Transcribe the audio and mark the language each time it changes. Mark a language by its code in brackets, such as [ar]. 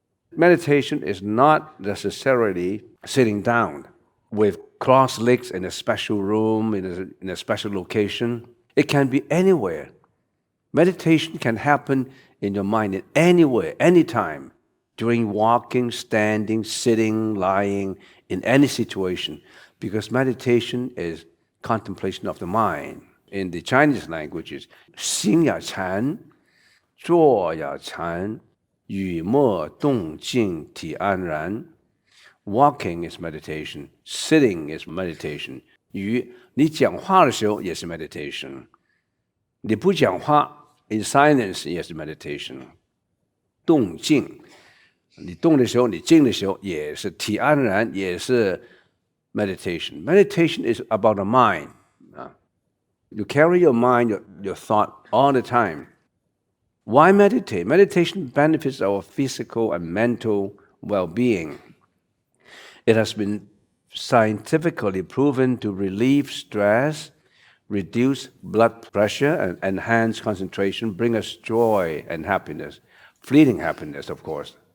[en] Meditation is not necessarily sitting down with crossed legs in a special room, in a special location. It can be anywhere. Meditation can happen in your mind in anywhere, anytime, during walking, standing, sitting, lying, in any situation, because meditation is contemplation of the mind. In the Chinese languages, [zh] 心要禅, 坐要禅, 语默动静体安然. [en] Walking is meditation, sitting is meditation. [zh] 你讲话的时候也是 meditation. 你不讲话 [en] in silence [zh] 也是 meditation. 动静，你动的时候，你静的时候也是体安然，也是 meditation. [en] Meditation is about the mind. You carry your mind, your thought all the time. Why meditate? Meditation benefits our physical and mental well-being. It has been scientifically proven to relieve stress, reduce blood pressure, and enhance concentration, bring us joy and happiness, fleeting happiness, of course.